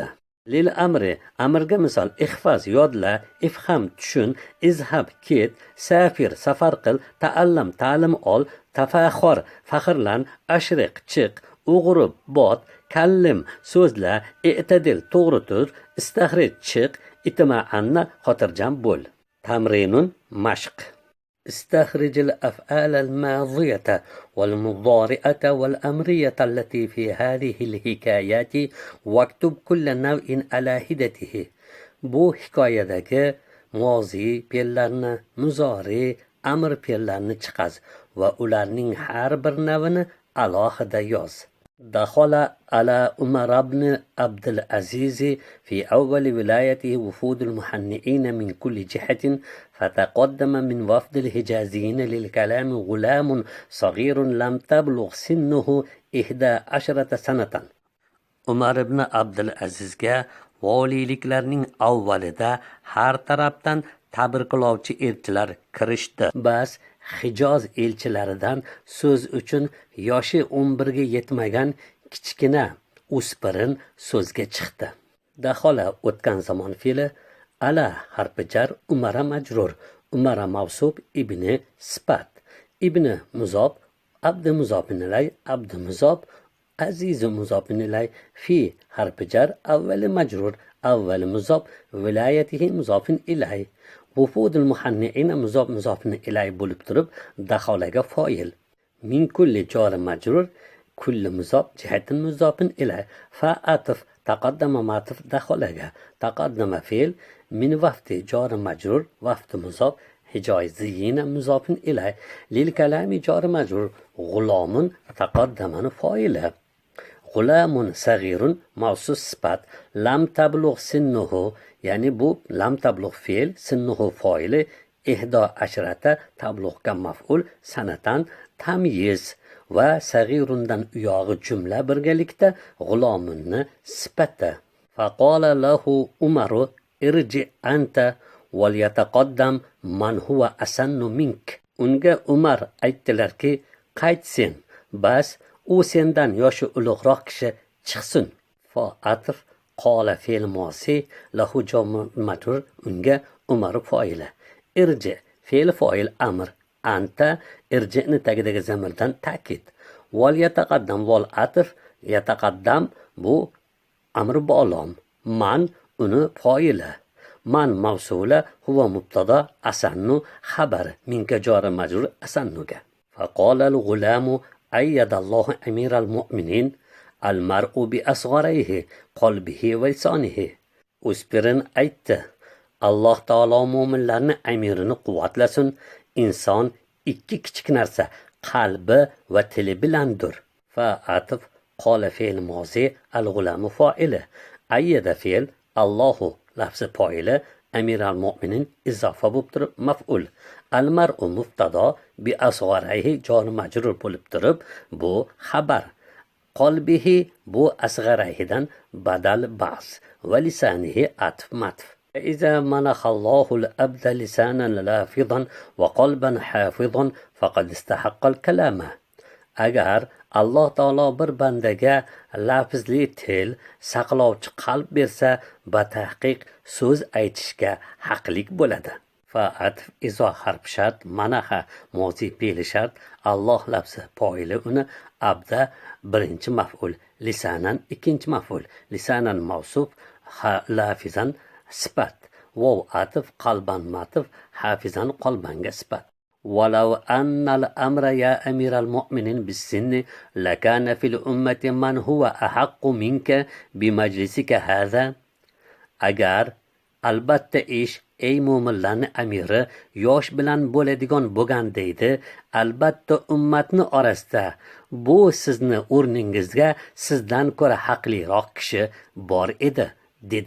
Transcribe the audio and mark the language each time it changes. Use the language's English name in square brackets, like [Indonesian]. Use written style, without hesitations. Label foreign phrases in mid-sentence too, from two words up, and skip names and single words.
[Uzbek] Lil amri amrga misol ihfaz yodla, ifham tushun, izhab ket, safir safar qil, ta'allam ta'lim ol, tafaxor faxrlan, ashriq chiq, uğrub bot, kallim so'zla, i'tadil to'g'ri tur, istahrij chiq, اتمعن xotirjam bo'l. [Arabic] تمرين مشق. استخرج الأفعال الماضية والمضارعة والأمرية التي في هذه الحكايات واكتب كل نوع على حدته. [Uzbek] Bu hikoyadagi mozi fe'llarni, muzori, amr fe'llarni chiqaz va ularning har bir navini alohida yoz. [Arabic] دخل على عمر بن عبد العزيز في أول ولايته وفود المهنئين من كل جهة، فتقدم من وفد الحجازيين للكلام غلام صغير لم تبلغ سنه 11 سنة. [Uzbek] Umar ibn Abdulazizga voliyliklarning avvalida har tarafdan tabriklovchi elchilar kirishdi. Bas Hijoz elchilaridan so'z uchun yoshi 11 ga yetmagan kichkina o'spirin so'zga chiqdi. Dahola o'tgan zamon fe'li, ala harfi jar, umara majrur, umara mavsuf, ibni sifat, ibni muzob, abdi muzofin ilay, abdi muzob, azizu muzofin ilay, fi harfi jar, avvali majrur, avvali muzob, vilayatihi muzofin ilay. [Arabic] وفود المهنئين [Uzbek] muzob muzofin ilay bo'lib turib, daholaga foil. Min kulli jori majrur, kulli muzob jihatin muzofin ilay. Fa atf taqaddama matf daholaga. Taqaddama fe'l, min vafti jori majrur, vafti muzob, hijoziyina muzofin ilay. [Arabic] للكلام [Uzbek] jori majrur, g'ulamun taqaddamani foili. G'ulamun sag'irun mavsus sifat, lam tablugh sinnuhu, ya'ni bu lam tablugh fe'l, sinnuhu foili, 11 tablug'ga maf'ul, sanatan tamyiz va sag'irundan uyog'i jumla birgalikda g'ulomunni sifati. [Arabic] فقال له عمر ارجع أنت وليتقدم من هو أسن منك. [Uzbek] Unga Umar aytdilarki, qayt sen, bas u sendan yoshi ulug'roq kishi chiqsin. Fa atf qala fe'l mosi lahu majrur, unga Umar foili. Irji fe'l foil amr, anta irji'ni tagidagi zamirdan ta'kid. [Arabic] وليتقدم [Uzbek] wal atf, yataqaddam bu amr bolom, man uni foili. Man mavsula huwa mubtada, asannu xabar, minka jori majrur asannuga. [Arabic] فقال الغلام أيد الله أمير المؤمنين المرء بأصغريه قلبه ولسانه. [Uzbek] O'spirin aytdi, Alloh taolo mu'minlarni amirini quvvatlasin, inson ikki kichik narsa, qalbi va tili bilandir. Fa atf qala fe'l mozi, al-g'ulamu fa'ili, ayyada fe'l, Allohu lafzi foili, [Arabic] أمير المؤمنين [Uzbek] izofa bo'lib turib maf'ul. Al-mar'u mubtada, [Arabic] بأصغريه [Uzbek] jori majrur bo'lib turib bu xabar. Qalbihi bu asgharihidan badal ba'z va lisanihi atf matf. [Arabic] إذا منح الله الأبد لسانا لافظا وقلبا حافظا فقد استحق الكلام. [Uzbek] Agar Alloh taolo bir bandaga lafzli til, saqlovchi qalb bersa, batahqiq so'z aytishga haqlik bo'ladi. Fa'at izo harf shart, manaha mozi fe'li shart, Alloh lafzi foili, uni abda birinchi maf'ul, lisanan ikkinchi maf'ul, lisanan mavsuf, lafizan sifat, waw atf, qalban matf, hafizan qalbanga sifat. [Arabic] ولو أن الأمر يا أمير المؤمنين بالسن لكان في الأمة من هو أحق منك بمجلسك هذا. [Uzbek] Agar albatta ish ey mo'minlarning amiri yosh bilan bo'ladigan bo'lgandaydi, albatta ummatni orasida bu sizni o'rningizga sizdan ko'ra haqliroq kishi bor edi, dedi.